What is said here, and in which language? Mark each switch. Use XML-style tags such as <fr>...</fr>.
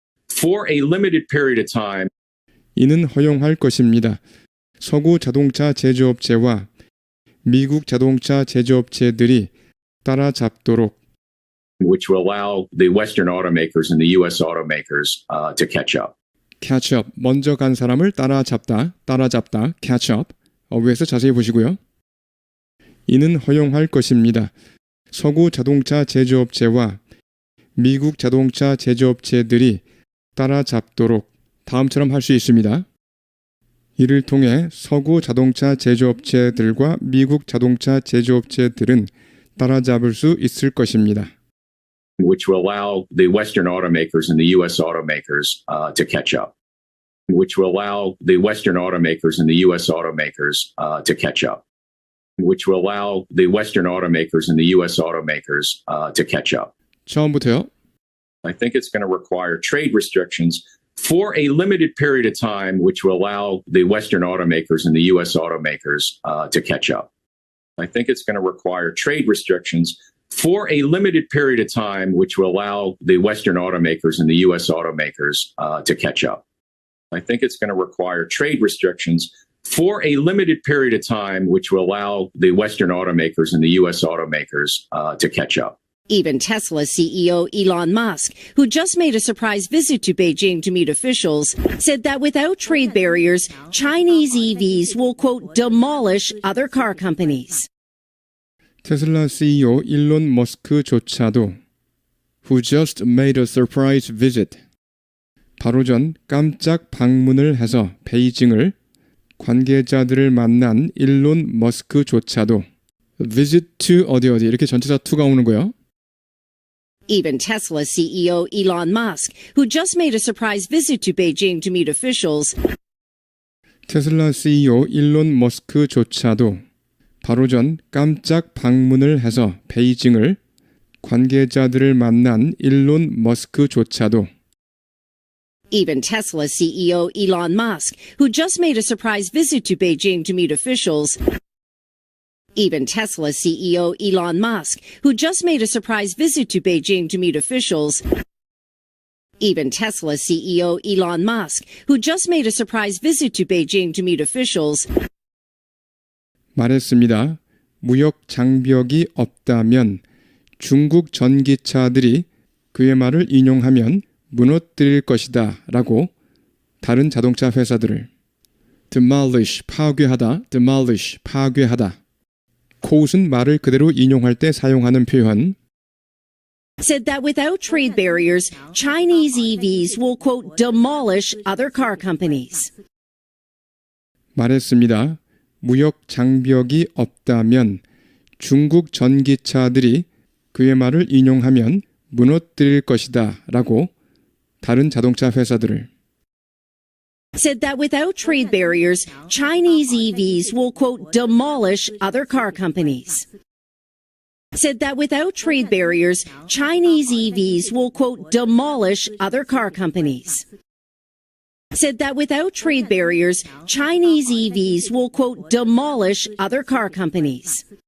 <en>For a limited period of time.</en> <ko>이는 허용할 것입니다. 서구 자동차 제조업체와 미국 자동차 제조업체들이 따라잡도록.</ko> <en>Which will allow the Western automakers and the U.S. automakers to catch up.</en> <ko>catch up, 먼저 간 사람을 따라잡다, catch up. 위에서 자세히 보시고요. 이는 허용할 것입니다. 서구 자동차 제조업체와 미국 자동차 제조업체들이 따라잡도록 다음처럼 할 수 있습니다. 이를 통해 서구 자동차 제조업체들과 미국 자동차 제조업체들은 따라잡을 수 있을 것입니다.</ko> <en>Which will allow the Western automakers and the U.S. automakers to catch up. Which will allow the Western automakers and the U.S. automakers to catch up. Which will allow the Western automakers and the U.S. automakers to catch up.</en> <ko>처음부터요.</ko> <en>I think it's going to require trade restrictions for a limited period of time, which will allow the Western automakers and the U.S. automakers to catch up. I think it's going to require trade restrictions for a limited period of time, which will allow the Western automakers and the U.S. automakers to catch up. I think it's going to require trade restrictions for a limited period of time, which will allow the Western automakers and the U.S. automakers to catch up. Even Tesla CEO Elon Musk, who just made a surprise visit to Beijing to meet officials, said that without trade barriers, Chinese EVs will, quote, demolish other car companies.</en> <ko>테슬라 CEO 일론 머스크조차도</ko> <en>who just made a surprise visit</en> <ko>바로 전 깜짝 방문을 해서 베이징을 관계자들을 만난 일론 머스크조차도 visit to 어디 이렇게 전치사 to가 오는 거예요.</ko> <en>Even Tesla CEO Elon Musk, who just made a surprise visit to Beijing to meet officials,</en> <ko>테슬라 CEO 일론 머스크조차도 바로 전 깜짝 방문을 해서 베이징을 관계자들을 만난 일론 머스크조차도</ko> <en>Even Tesla CEO Elon Musk, who just made a surprise visit to Beijing to meet officials, Even Tesla CEO Elon Musk, who just made a surprise visit to Beijing to meet officials, Even Tesla CEO Elon Musk, who just made a surprise visit to Beijing to meet officials,</en> <ko>말했습니다. 무역 장벽이 없다면 중국 전기차들이 그의 말을 인용하면 무너뜨릴 것이다 라고 다른 자동차 회사들을 demolish, 파괴하다, demolish, 파괴하다. quote은 말을 그대로 인용할 때 사용하는 표현</ko> <en>said that without trade barriers, Chinese EVs will, quote, demolish other car companies.</en> <ko>말했습니다. 무역 장벽이 없다면 중국 전기차들이 그의 말을 인용하면 무너뜨릴 것이다 라고 다른 자동차 회사들을</ko> <en>said that without trade barriers, Chinese EVs will, quote, demolish other car companies. Said that without trade barriers, Chinese EVs will, quote, demolish other car companies. Said that without trade barriers, Chinese EVs will, quote, demolish other car companies.</en>